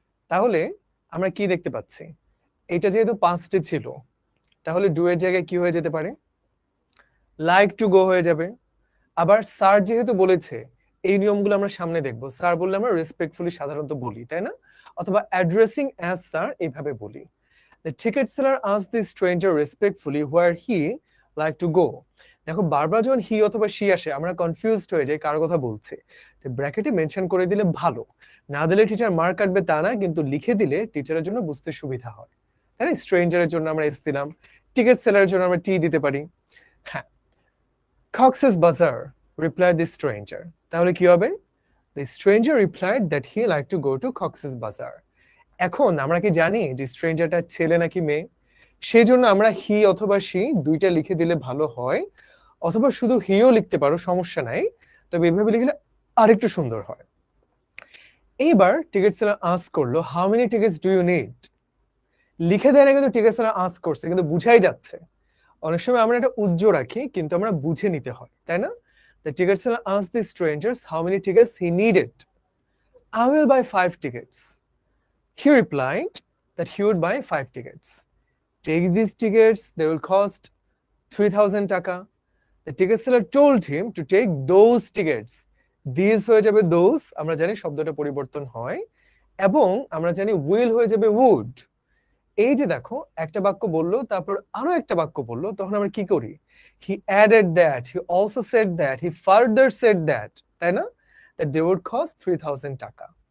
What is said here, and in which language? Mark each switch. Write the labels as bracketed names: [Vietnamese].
[Bangla] তাহলে আমরা কি দেখতে পাচ্ছি, এটা যেহেতু পাস্টে ছিল তাহলে ডু এর জায়গায় কি হয়ে যেতে পারে, লাইক টু গো হয়ে যাবে। আবার স্যার যেহেতু বলেছে, এই নিয়মগুলো আমরা সামনে দেখবো, স্যার বললে আমরা রেসপেক্টফুলি সাধারণত বলি, তাই না, অথবা অ্যাড্রেসিং অ্যাজ স্যার এইভাবে বলি। [English] The ticket seller asked the stranger respectfully where he like to go. [Bangla] দেখো বারবার যখন হি অথবা শি আসে আমরা কনফিউজড হয়ে যাই কার কথা বলছে, তো ব্র্যাকেটে মেনশন করে দিলে ভালো, না দিলে টিচার মার্ক কাটবে তা না, কিন্তু লিখে দিলে টিচারের জন্য বুঝতে সুবিধা হয়, তাই না? স্ট্রেঞ্জারের জন্য আমরা এস দিলাম, টিকেট সেলারের জন্য আমরা টি দিতে পারি। [English] হ্যাঁ, Cox's Bazar replied the stranger, তাহলে কি হবে, the stranger replied that he liked to go to Cox's Bazar। [Bangla] এখন আমরা কি জানি যে স্ট্রেঞ্জারটা ছেলে নাকি মেয়ে, সেই জন্য আমরা হি অথবা শি দুইটা লিখে দিলে ভালো হয়, অথবা শুধু হিও লিখতে পারো, সমস্যা নাই, তবে এভাবে লিখলে আরেকটু সুন্দর হয়। এইবার টিকিট সেলার আস্ক করলো how many tickets do you need, লিখে দেয় না কিন্তু টিকিট সেলার আস্ক করছে, কিন্তু বুঝাই যাচ্ছে। অনেক সময় আমরা একটা উজ্জ্ব রাখি কিন্তু আমরা বুঝে নিতে হয়, তাই না? [English] The ticket seller asked the strangers how many tickets he needed. I will buy 5 tickets. He replied that he would buy 5 tickets. Take these tickets, they will cost 3000 taka. The ticket seller told him to take those tickets. [Bangla] These হয়ে যাবে those, আমরা জানি শব্দটা পরিবর্তন হয়, এবং আমরা জানি will হয়ে যাবে would। এই যে দেখো একটা বাক্য বললো তারপর আরো একটা বাক্য বললো, তখন আমরা কি করি, he added that, he also said that, he further said that, তাই না, that they would cost 3000 টাকা।